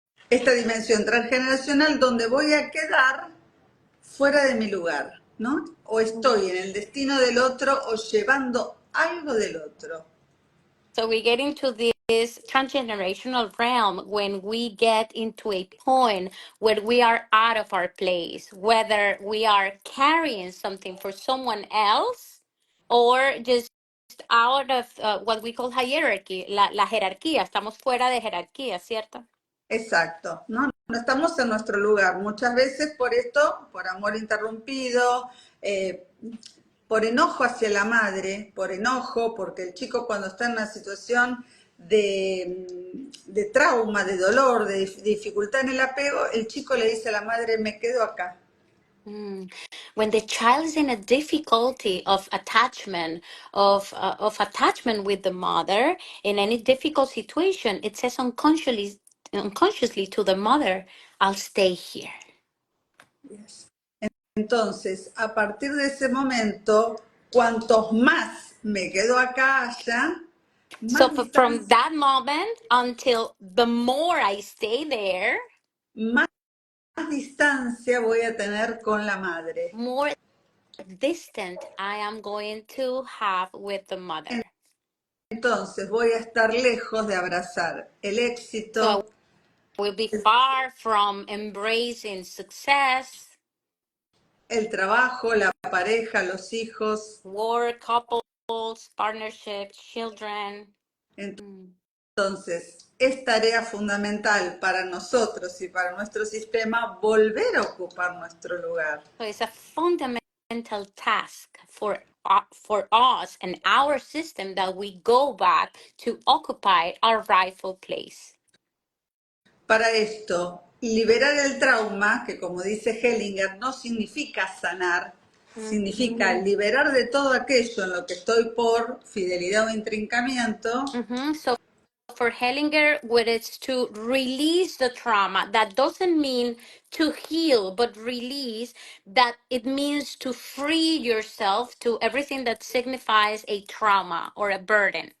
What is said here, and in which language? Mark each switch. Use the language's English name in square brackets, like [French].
[Spanish] esta dimensión transgeneracional donde voy a quedar fuera de mi lugar, ¿no? O estoy en el destino del otro o llevando algo del otro. [English] so we get into this transgenerational realm when we get into a point where we are out of our place, whether we are carrying something for someone else or just out of what we call hierarchy, [Spanish] la jerarquía. Estamos fuera de jerarquía, ¿cierto? Exacto, ¿no? No estamos en nuestro lugar. Muchas veces por esto, por amor interrumpido, por enojo hacia la madre, por enojo, porque el chico cuando está en una situación de trauma, de dolor, de dificultad en el apego, el chico le dice a la madre, me quedo acá. Mm. [English] When the child is in a difficulty of attachment with the mother in any difficult situation, it says unconsciously to the mother, "I'll stay here." Yes. [Spanish] Entonces, a partir de ese momento, cuantos más me quedo acá haya, [English] So [Spanish] más [English] from [Spanish] distancia, [English] that moment until the more I stay there, [Spanish] más distancia voy a tener con la madre. [English] more distant I am going to have with the mother. [Spanish] Entonces voy a estar lejos de abrazar el [English] So [Spanish] éxito, [English] I will be far from embracing success, [Spanish] el trabajo, la pareja, los hijos. [English] work, couples, partnerships, children. Mm. [Spanish] Entonces, es tarea fundamental para nosotros y para nuestro sistema volver a ocupar nuestro lugar. [English] So it's a fundamental task for us and our system that we go back to occupy our rightful place. [Spanish] Para esto, liberar el trauma, que como dice Hellinger, no significa sanar, significa Mhm. liberar de todo aquello en lo que estoy por fidelidad o intrincamiento, [English] So for Hellinger, what it's to release the trauma. That doesn't mean to heal, but release. That it means to free yourself to everything that signifies a trauma or a burden.